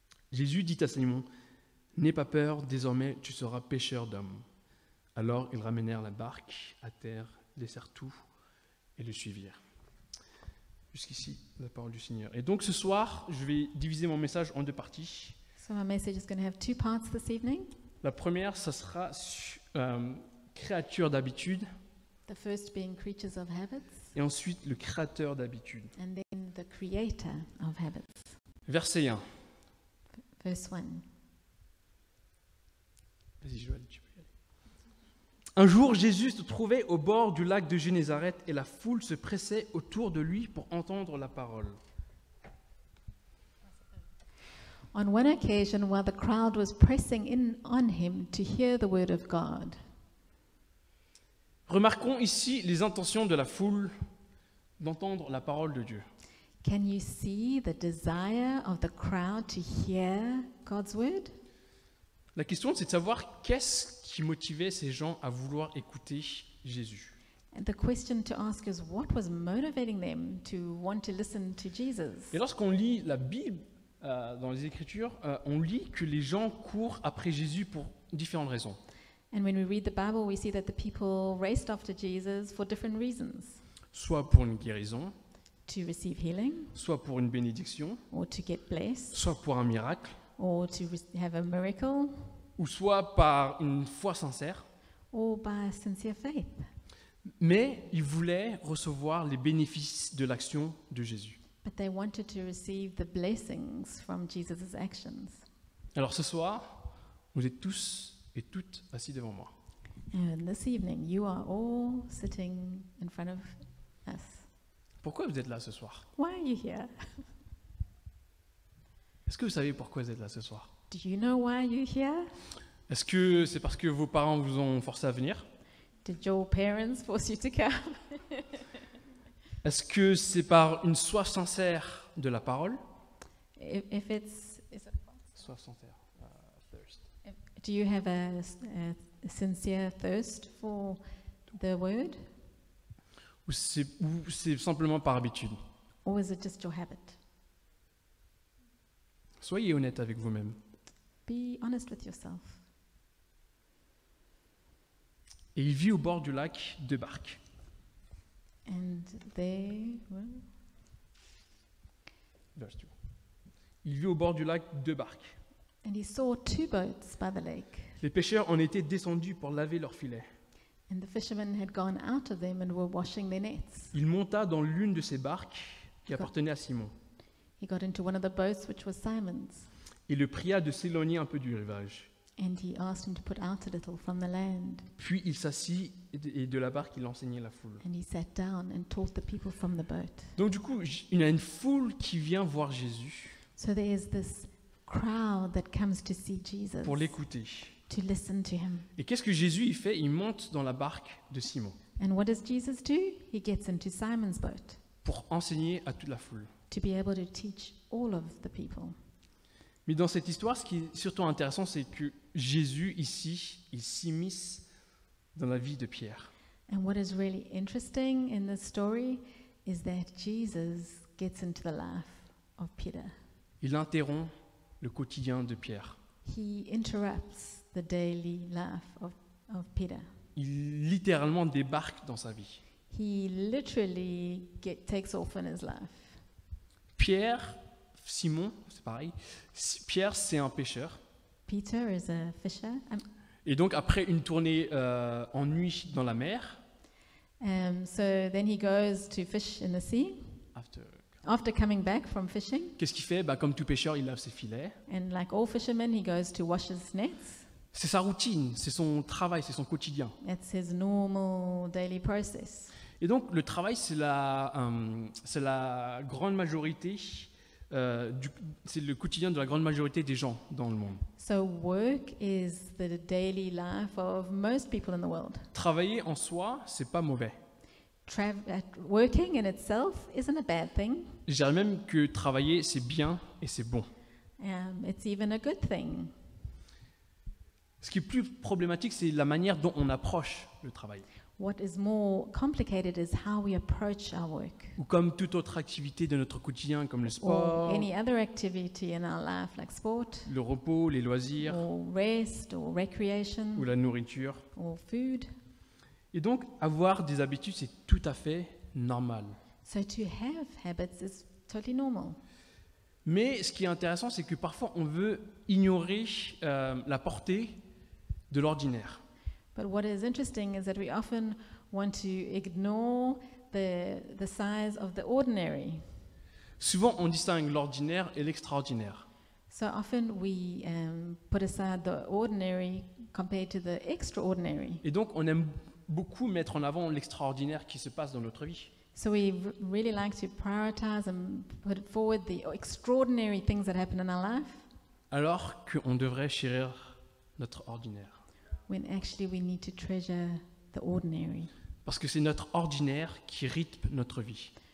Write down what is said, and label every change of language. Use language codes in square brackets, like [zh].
[fr] Jésus dit à Simon, « N'aie pas peur, désormais tu seras pêcheur d'hommes. » Alors ils ramenèrent la barque à terre, laissèrent tout et le suivirent. Jusqu'ici, la parole du Seigneur. Et donc ce soir, je vais diviser mon message en 2 parties. [en] So my message is going to have 2 parts this evening. [fr] La première, ça sera créature d'habitude, [en] The first being creatures of habits, [fr] et ensuite le créateur d'habitude. [en] and then the creator of habits. [fr] Verset 1. [en] Verse 1. [fr] Vas-y, Joël, tu peux y aller. Un jour, Jésus se trouvait au bord du lac de Génézareth et la foule se pressait autour de lui pour entendre la parole. [en] On one occasion, while the crowd was pressing in on him to hear the word of God. [fr] Remarquons ici les intentions de la foule d'entendre la parole de Dieu. [en] Can you see the desire of the crowd to hear God's word? [fr] La question, c'est de savoir qu'est-ce qui motivait ces gens à vouloir écouter Jésus. [en] And the question to ask is, what was motivating them to want to listen to Jesus? [fr] Et lorsqu'on lit la Bible dans les Écritures, on lit que les gens courent après Jésus pour différentes raisons. [en] And when we read the Bible, we see that the people raced after Jesus for different reasons. [fr] Soit pour une guérison, [en] To receive healing, [fr] soit pour une bénédiction, [en] or to get blessed, [fr] soit pour un miracle, [en] or to have a miracle, [fr] ou soit par une foi sincère. [en] or by sincere faith. [fr] Mais ils voulaient recevoir les bénéfices de l'action de Jésus. [en] But they wanted to receive the blessings from Jesus' actions. [fr] Alors ce soir, vous êtes tous et toutes assis devant moi. [en] And this evening, you are all sitting in front of us. [fr] Pourquoi vous êtes là ce soir? [en] Why are you here? [fr] Est-ce que vous savez pourquoi vous êtes là ce soir? [en] Do you know why you're here? [fr] Est-ce que c'est parce que vos parents vous ont forcé à venir? [en] Did your parents force you to come? [fr] Est-ce que c'est par une soif sincère de la parole? [en] If it's [fr] Soif sincère. [en] Thirst. Do you have a sincere thirst for the word, [fr] ou c'est simplement par habitude? [en] or is it just your habit? [fr] Soyez honnête avec vous-même. [en] Be honest with yourself. [fr] Et il vit au bord du lac 2 barques. [en] And they were, Verse 2. [fr] Il vit au bord du lac 2 barques. [en] and he saw 2 boats by the lake, [fr] Les pêcheurs en étaient descendus pour laver leurs filets. [en] and the fishermen had gone out of them and were washing their nets. [fr] Il monta dans l'une de ces barques qui appartenait à Simon [en] He got into one of the boats, which was Simon's, [fr] et le pria de s'éloigner un peu du rivage. [en] and he asked him to put out a little from the land. [fr] Puis il s'assit et de la barque il enseignait la foule. [en] And he sat down and taught the people from the boat. [fr] Donc du coup, il y a une foule qui vient voir Jésus [en] So there's this crowd that comes to see Jesus, [fr] pour l'écouter. [en] to listen to him. [fr] Et qu'est-ce que Jésus il fait? Il monte dans la barque de Simon [en] And what does Jesus do? He gets into Simon's boat [fr] pour enseigner à toute la foule. [en] to be able to teach all of the people. [fr] Mais dans cette histoire, ce qui est surtout intéressant, c'est que Jésus, ici, il s'immisce dans la vie de Pierre. [en] And what is really interesting in this story is that Jesus gets into the life of Peter. [fr] Il interrompt le quotidien de Pierre. [en] He interrupts the daily life of Peter. [fr] Il littéralement débarque dans sa vie. [en] He literally takes off in his life. [fr] Pierre, Simon, c'est pareil. Pierre, c'est un pêcheur. [en] Peter is a fisher. [fr] Et donc, après une tournée en nuit dans la mer, [en] So then he goes to fish in the sea. After coming back from fishing, [fr] qu'est-ce qu'il fait? Comme tout pêcheur, il lave ses filets. [en] and like all fishermen, he goes to wash his nets. [fr] C'est sa routine, c'est son travail, c'est son quotidien. [en] That's his normal daily process. [fr] Et donc, le travail, c'est la grande majorité, c'est le quotidien de la grande majorité des gens dans le monde. [en] So work is the daily life of most people in the world. [fr] Travailler en soi, c'est pas mauvais. [en] Working in itself isn't a bad thing. [fr] Je dirais même que travailler, c'est bien et c'est bon. [en] It's even a good thing. [fr] Ce qui est plus problématique, c'est la manière dont on approche le travail. [en] What is more complicated is how we approach our work, [fr] Ou comme toute autre activité de notre quotidien, comme le [en] or sport, any other activity in our life, like sport, [fr] le repos, les loisirs [en] or rest, or recreation, [fr] ou la nourriture. [en] or food. [fr] Et donc, avoir des habitudes, c'est tout à fait normal. [en] So to have habits is totally normal. [fr] Mais ce qui est intéressant, c'est que parfois on veut ignorer la portée de l'ordinaire. [en] But what is interesting is that we often want to ignore the size of the ordinary. [fr] Souvent, on distingue l'ordinaire et l'extraordinaire. [en] So often we put aside the ordinary compared to the extraordinary. [fr] Et donc, on aime beaucoup mettre en avant l'extraordinaire qui se passe dans notre vie. [en] So we really like to prioritize and put forward the extraordinary things that happen in our life, [fr] Alors qu'on devrait chérir notre ordinaire. [en] when actually we need to treasure the ordinary, [fr] Parce que c'est notre ordinaire qui rythme notre vie.